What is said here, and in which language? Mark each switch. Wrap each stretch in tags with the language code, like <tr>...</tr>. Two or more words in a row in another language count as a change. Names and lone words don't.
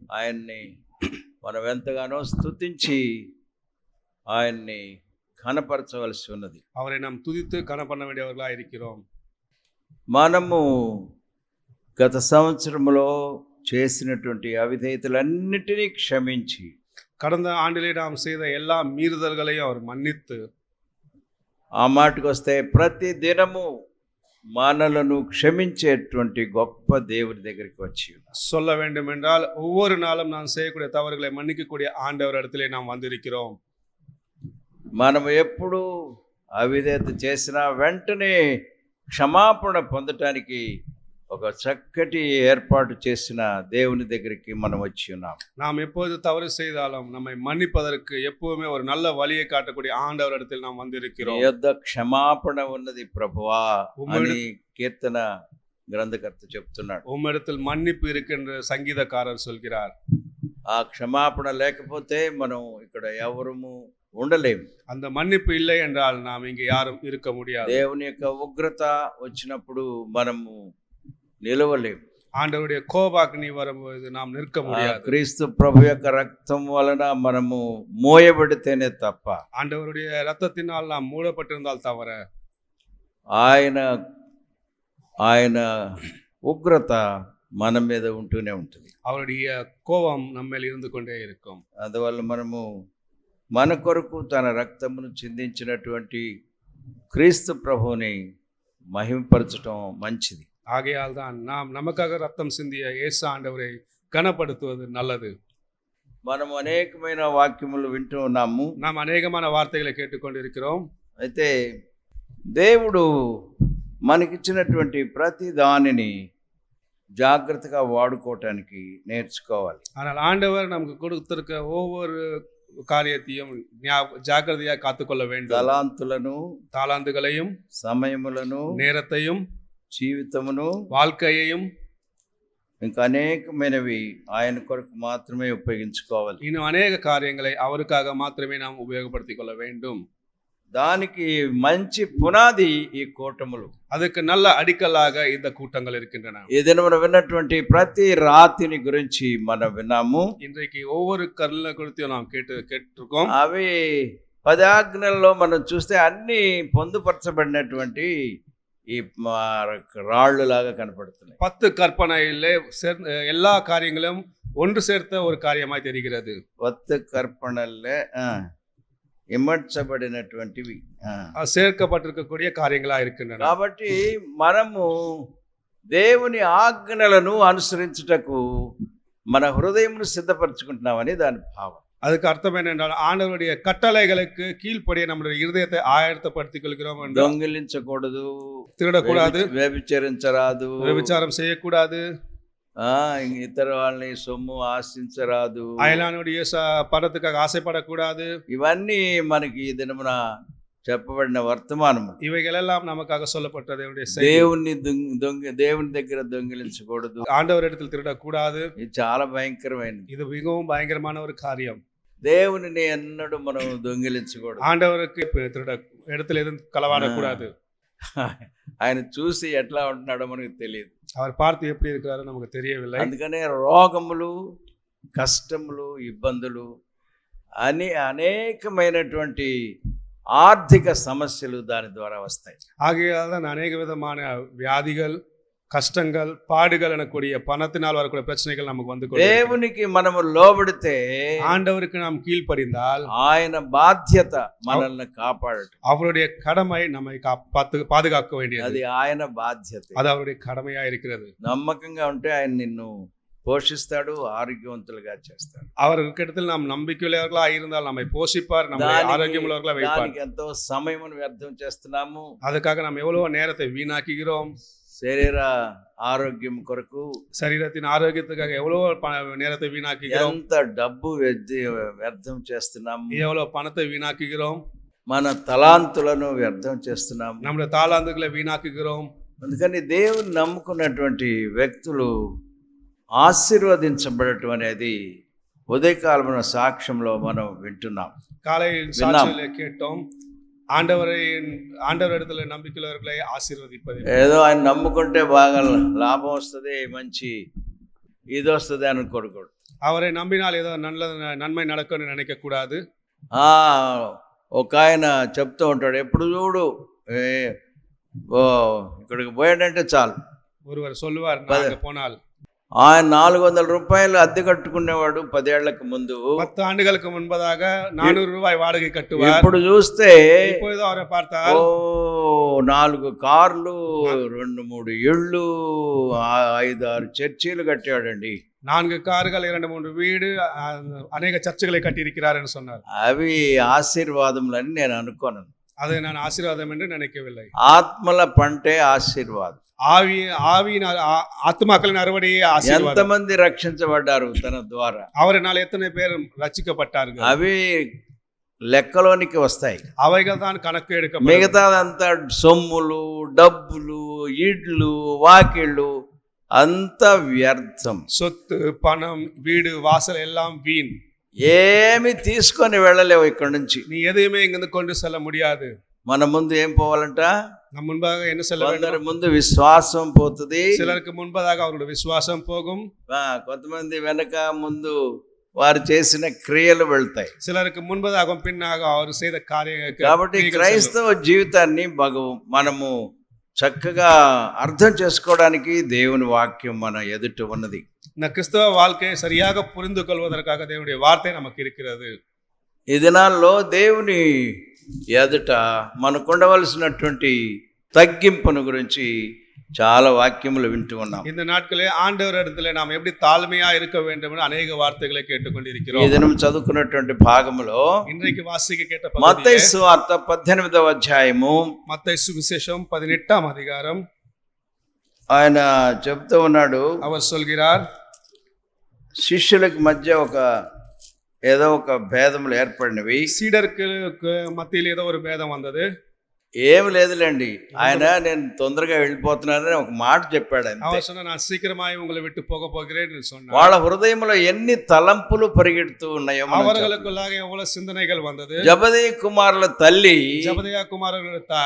<te>ఆయన్ని మనం ఎంతగానో స్తుతించి ఆయన్ని కనపరచవలసి ఉన్నది.</te> <ta>அவரை நாம் துதித்து கனப்பண்ண வேண்டியவர்களாக இருக்கிறோம்.</ta> <te>మనము గత సంవత్సరంలో చేసినటువంటి అవిధేయతలన్నిటినీ క్షమించి</te> <ta>கடந்த ஆண்டிலே நாம் செய்த எல்லா மீறுதல்களையும் அவர் மன்னித்து,</ta> <te>ఆ మాటకు వస్తే ప్రతి దినము మనలను క్షమించేటువంటి గొప్ప దేవుడి దగ్గరికి వచ్చి ఉన్నాం.</te> <ta>சொல்ல வேண்டும் என்றால் ஒவ்வொரு நாளும் நாம் செய்யக்கூடிய தவறுகளை மன்னிக்கக்கூடிய ஆண்டவர் இடத்திலே நாம் வந்திருக்கிறோம்.</ta> <te>మనం ఎప్పుడు అవిధేయత చేసినా వెంటనే క్షమాపణ పొందటానికి ఒక చక్కటి ఏర్పాటు చేసిన దేవుని దగ్గరికి మనం వచ్చి ఉన్నాం.</te> <ta>நாம் எப்போது தவறு செய்தாலும் நம்மை மன்னிப்பதற்கு எப்பவுமே ஒரு நல்ல வழியை காட்டக்கூடிய ஆண்டவர் இடத்தில் நாம் வந்திருக்கிறோம்.</ta> <te>యుద్ధ క్షమాపణ ఉన్నది ప్రభువా అని కీర్తన గ్రంథకర్త చెప్తున్నాడు.</te> <ta>உம்மிடத்தில் மன்னிப்பு இருக்கின்ற சங்கீதக்காரர் சொல்கிறார்.</ta> <te>ఆ క్షమాపణ లేకపోతే మనం ఇక్కడ ఎవరము ఉండలేము.</te> <ta>அந்த மன்னிப்பு இல்லை என்றால் நாம் இங்கே யாரும் இருக்க முடியாது.</ta> <te>దేవుని యొక్క ఉగ్రత వచ్చినప్పుడు మనము నిలవలేము.</te> <ta>ஆண்டவருடைய கோபாக்னி வரும்போது நாம் நிற்க முடியாது.</ta> <te>క్రీస్తు ప్రభు యొక్క రక్తం వలన మనము మోయబడితేనే తప్ప,</te> <ta>ஆண்டவருடைய ரத்தத்தினால் நாம் மூடப்பட்டிருந்தால் தவிர</ta> <te>ఆయన ఉగ్రత మన మీద ఉంటూనే ఉంటుంది.</te> <ta>அவருடைய கோபம் நம்ம மேல் இருந்து கொண்டே இருக்கும்.</ta> <te>అందువల్ల మనము మన కొరకు తన రక్తమును చిందించినటువంటి క్రీస్తు ప్రభువుని మహిమపరచడం మంచిది.</te> <ta>ஆகையால் தான் நாம் நமக்காக ரத்தம் சிந்திய இயேசு ஆண்டவரை கனப்படுத்துவது நல்லது.</ta> <te>మనం అనేకమైన వాక్యములు వింటూ ఉన్నాము.</te> <ta>நாம் அநேகமான வார்த்தைகளை கேட்டுக்கொண்டிருக்கிறோம்.</ta> <te>అయితే దేవుడు మనకిచ్చినటువంటి ప్రతి దానిని జాగ్రత్తగా వాడుకోవటానికి నేర్చుకోవాలి.</te> <ta>ஆனால் ஆண்டவர் நமக்கு கொடுத்திருக்க ஒவ்வொரு காரியத்தையும் ஜாக்கிரதையாக காத்துக்கொள்ள வேண்டும்.</ta> <te>தாளாந்துகளையும் సమయములను</te> <ta>நேரத்தையும்</ta> <te>జీవితమును</te> <ta>வாழ்க்கையையும்</ta> <te>ఇంకా అనేకమైనవి ఆయన కొరకు మాత్రమే ఉపయోగించుకోవాలి.</te> <ta>இன்னும் அநேக காரியங்களை அவருக்காக மாத்திரமே நாம் உபயோகப்படுத்திக் கொள்ள வேண்டும்.</ta> <te>దానికి మంచి పునాది ఈ కూటములు.</te> <ta>அதுக்கு நல்ல అడికలాக இந்த కూటంగల్ இருக்கின்றன.</ta> <te>ఈ దినమున విన్నటువంటి ప్రతి రాతిని గురించి మనం విన్నాము.</te> <ta>இன்றைக்கு ஒவ்வொரு கல்லை குறித்து நாம் கேட்டிருக்கோம்.</ta> <te>అవి 10 ఆజ్ఞల్లో మనం చూస్తే అన్ని పొందుపరచబడినటువంటి ఈ రాళ్ళు లాగా కనపడుతున్నాయి.</te> <ta>10 கற்பனையிலே எல்லா காரியங்களும் ஒன்று சேர்த்த ஒரு காரியமாய் தெரிகிறது.</ta> <te>10 కర్పణలే ఇమర్చబడినటువంటివి</te> <ta>சேர்க்கப்பட்டிருக்கக்கூடிய காரியங்களா இருக்கின்றன.</ta> <te>కాబట్టి మనము దేవుని ఆజ్ఞలను అనుసరించుటకు మన హృదయమును సిద్ధపరచుకుంటున్నామని దాని భావం.</te> <ta>அதுக்கு அர்த்தம் என்னென்றால் ஆண்டவருடைய கட்டளைகளுக்கு கீழ்ப்படிய நம்முடைய இருதயத்தை ஆயத்தப்படுத்திக் கொள்கிறோம்.</ta> <te>దొంగిలించకూడదు, తిరగకూడదు, వ్యభిచరించరాదు, వ్యభిచారం చేయకూడదు, ఇతర వాళ్ళని సొమ్ము ఆశించరాదు,</te> <ta>அயலானுடைய படத்துக்காக</ta> <te>ఆశపడకూడదు. ఇవన్నీ మనకి ఈ దినమున చెప్పబడిన వర్తమానము.</te> <ta>இவைகளெல்லாம் நமக்காக சொல்லப்பட்டது.</ta> <te>దేవుని దగ్గర దొంగిలించకూడదు,</te> <ta>ஆண்டவரிடத்தில் திருடக்கூடாது.</ta> <te>ఇది చాలా భయంకరమైనది.</te> <ta>இது மிகவும் பயங்கரமான ஒரு காரியம்.</ta> <te>దేవునిని ఎన్నడూ మనం దొంగిలించకూడదు.</te> <ta>ஆண்டவருக்கு இடத்துல எதுவும் களவாடக்கூடாது.</ta> <te>ఆయన చూసి ఎట్లా ఉంటున్నాడో మనకు తెలియదు.</te> <ta>அவர் பார்த்து எப்படி இருக்கிறாரோ நமக்கு தெரியவில்லை.</ta> <te>అందుకనే రోగములు, కష్టములు, ఇబ్బందులు అని అనేకమైనటువంటి ఆర్థిక సమస్యలు దాని ద్వారా వస్తాయి.</te> <ta>ஆகையால் தான் அநேக விதமான வியாதிகள், கஷ்டங்கள், பாடுகள் எனக்கூடிய பணத்தினால் வரக்கூடிய பிரச்சனைகள் நமக்கு வந்து</ta> <te>దేవునికి మనము లోబడితే,</te> <ta>ஆண்டவருக்கு நாம் கீழ்ப்படிந்தால்</ta> <te>ఆయన బాధ్యత మనల్ని కాపాడటం,</te> <ta>அவருடைய கடமை நம்மை பாதுகாக்க வேண்டியது.</ta> <te>అది ఆయన బాధ్యత,</te> <ta>அது அவருடைய கடமையா இருக்கிறது.</ta> <te>నమ్మకంగా ఉంటే ఆయన నిన్ను పోషిస్తాడు, ఆరోగ్యవంతులుగా చేస్తాడు.</te> <ta>அவர்கிட்ட நாம் நம்பிக்கையுள்ளவர்களா இருந்தால் நம்மை போஷிப்பார், நம்மை ஆரோக்கியமுள்ளவர்களா வைப்பார்.</ta> <te>ఎంతో సమయమును వ్యర్థం చేస్తున్నాము.</te> <ta>அதுக்காக நாம் எவ்வளவு நேரத்தை வீணாக்குகிறோம்.</ta> <te>శరీర ఆరోగ్యం కొరకు,</te> <ta>சரீரத்தின் ஆரோக்கியத்துக்காக எவ்வளவு நேரத்தை வீணாக்குகிறோம்.</ta> <te>ఎంత డబ్బు వ్యర్థం చేస్తున్నాము,</te> <ta>எவ்வளவு பணத்தை வீணாக்குகிறோம்.</ta> <te>మన తలాంతులను వ్యర్థం చేస్తున్నాము,</te> <ta>நம்முடைய தாளாந்துகளை வீணாக்குகிறோம்.</ta> <te>అందుకని దేవుని నమ్ముకున్నటువంటి వ్యక్తులు ఆశీర్వదించబడటం అనేది ఉదయకాలమైన సాక్ష్యంలో మనం వింటున్నాం.</te> <ta>காலையில் சாட்சியிலே கேட்டோம். ஆண்டவரிடத்தல நம்மிகலவரகுலை ஆசீர்வதிம்பது.</ta> <te>ఏదో ఆయన నమ్ముకుంటే బాగా లాభం వస్తుంది, మంచి ఇది వస్తుంది అనుకోకూడదు.</te> <ta>அவரை நம்பினால் ஏதோ நன்மை நடக்கும்னு நினைக்க கூடாது.</ta> <te>ఆ, ఒక ఆయన చెప్తూ ఉంటాడు, ఎప్పుడు చూడు ఓ ఇక్కడికి పోయాడంటే చాలు.</te> <ta>ஒருவர் சொல்லுவார், நான் அங்க போனால்</ta> <te>ఆయన 400 రూపాయలు అద్దె కట్టుకునేవాడు 10 ఏళ్లకు ముందు.</te> <ta>10 ஆண்டுகளுக்கு முன்பதாக 400 ரூபாய் வாடகை கட்டுவார்.</ta> <te>ఇప్పుడు చూస్తే</te> <ta>இப்பொழுது அவரை பார்த்தால்</ta> <te>4 కార్లు, 2-3 ఇళ్ళు, 5-6 చర్చీలు కట్టాడండి.</te> <ta>4 கார்கள், 2-3 வீடு, அநேக சர்ச்சுகளை கட்டியிருக்கிறார் என்று சொன்னார்.</ta> <te>అవి ఆశీర్వాదములని నేను అనుకోను.</te> <ta>அதை நான் ஆசீர்வாதம் என்று நினைக்கவில்லை.</ta> <te>ఆత్మల పంటే ఆశీర్వాదం.</te> <ta>ஆவியின் ஆத்மாக்களின் அறுவடையே ஆசீர்வாதம்.</ta> <te>ఎంతమంది రక్షించబడ్డారు తన ద్వారా?</te> <ta>அவரினால் எத்தனை பேர் ரட்சிக்கப்பட்டார்கள்?</ta> <te>అవి లెక్కలోనికి వస్తాయి.</te> <ta>அவைகள் தான் கணக்கு எடுக்க.</ta> <te>మిగతాదంతా సొమ్ములు, డబ్బులు, ఇళ్ళు, వాకిళ్ళు అంతా వ్యర్థం.</te> <ta>சொத்து, பணம், வீடு, வாசல் எல்லாம் வீண்.</ta> <te>ఏమి తీసుకొని వెళ్ళలేవు ఇక్కడ నుంచి.</te> <ta>நீ எதையுமே இங்கிருந்து கொண்டு செல்ல முடியாது.</ta> <te>మన ముందు ఏం పోవాలంట?</te> <ta>நம் முன்பாக என்ன செல்ல வேண்டும்?</ta> <te>కొందరి ముందు విశ్వాసం పోతుంది,</te> <ta>சிலருக்கு முன்பதாக அவருடைய விசுவாசம் போகும்.</ta> <te>కొంతమంది వెనక ముందు వారు చేసిన క్రియలు వెళ్తాయి.</te> <ta>சிலருக்கு முன்பதாகவும் பின்னாக அவர் செய்த</ta> <te>కాబట్టి క్రైస్తవ జీవితాన్ని మనము చక్కగా అర్థం చేసుకోవడానికి దేవుని వాక్యం మన ఎదుట ఉన్నది.</te> <ta>இந்த கிறிஸ்தவ வாழ்க்கையை சரியாக புரிந்து கொள்வதற்காக தேவனுடைய வார்த்தை நமக்கு இருக்கிறது.</ta> <te>ఈ దినాల్లో దేవుని ఎదుట మనకు ఉండవలసినటువంటి తగ్గింపును గురించి చాలా వాక్యములు వింటూ ఉన్నాం.</te> <ta>இந்த நாட்களே ஆண்டவர் இடத்துல நாம் எப்படி தாழ்மையா இருக்க வேண்டும் என்று अनेक வார்த்தைகளை கேட்டுக்கொண்டிருக்கிறோம்.</ta> <te>ఈ దినం చదువుకున్నటువంటి భాగములో</te> <ta>இன்றைக்கு வாசிக்க கேட்ட</ta> <te>మత్తయి సువార్త 18వ అధ్యాయము,</te> <ta>மத்தேயு சுவிசேஷம் 18ஆம் அதிகாரம்.</ta> <te>ఆయన చెప్తూ ఉన్నాడు,</te> <ta>அவர் சொல்கிறார்,</ta> <te>శిష్యులకు మధ్య ఏదో ఒక భేదములు ఏర్పడినవి.</te> <ta>சீடருக்கு மத்தியில் ஏதோ ஒரு பேதம் வந்தது.</ta> <te>ఏమి లేదులేండి, ఆయన నేను తొందరగా వెళ్ళిపోతున్నానని ఒక మాట చెప్పాడు.</te> <ta>அவர் சொன்னா, நான் சீக்கிரமாய் உங்களை விட்டு போக போகிறேன் என்று சொன்னார்.</ta> <te>వాళ్ళ హృదయంలో ఎన్ని తలంపులు పరిగెడుతూ ఉన్నాయో.</te> <ta>அவர்களுக்குள்ளாக எவ்வளவு சிந்தனைகள் வந்தது.</ta> <te>జబదయి కుమారుల తల్లి,</te> <ta>ஜபதயா குமாரர்களுடைய தாய்,</ta>